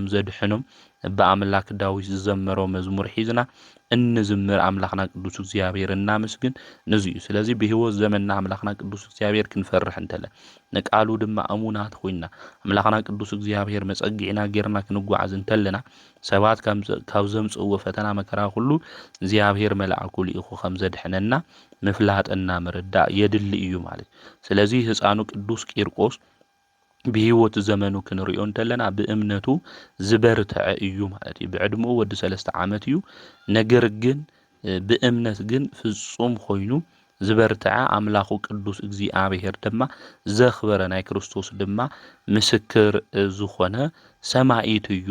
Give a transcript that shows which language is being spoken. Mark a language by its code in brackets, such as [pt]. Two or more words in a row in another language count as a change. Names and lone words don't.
[ti] ዘድሕኖም በኣምላክ ዳዊት ዝዘመሮ መዝሙር ሒዝና እንዝምር ኣምላኽና ቅዱስ እግዚኣብሔር እናመስግን ነዚ እዩ። ስለዚ ብህይወት ዘመንና ኣምላኽና ቅዱስ እግዚኣብሔር ክንፈርሕ እንተለን ንቃሉ ድማ እሙናት ኮይና ኣምላኽና ቅዱስ እግዚአብሔር መጸጊዕና ጌርና ክንጓዓዝ እንተለና ሰባት ካብ ዘምጽእዎ ፈተና መከራ ሁሉ እግዚአብሔር መልአኩ ልኢኹ ከም ዘድሕነና ምፍላጥና ምርዳእ የድሊ እዩ ማለት። ስለዚህ ህፃኑ ቅዱስ ቂርቆስ ብህይወት ዘመኑ ክንሪኦ እንተለና ብእምነቱ ዝበርትዐ እዩ ማለት እዩ። ብዕድምኡ ወዲ 3 ዓመት እዩ። ነገር ግን ብእምነት ግን ፍጹም ኮይኑ ዝበርትዐ ኣምላኹ ቅዱስ እግዚአብሔር ድማ ዘኽበረ ናይ ክርስቶስ ድማ ምስክር ዝኾነ ሰማዒት እዩ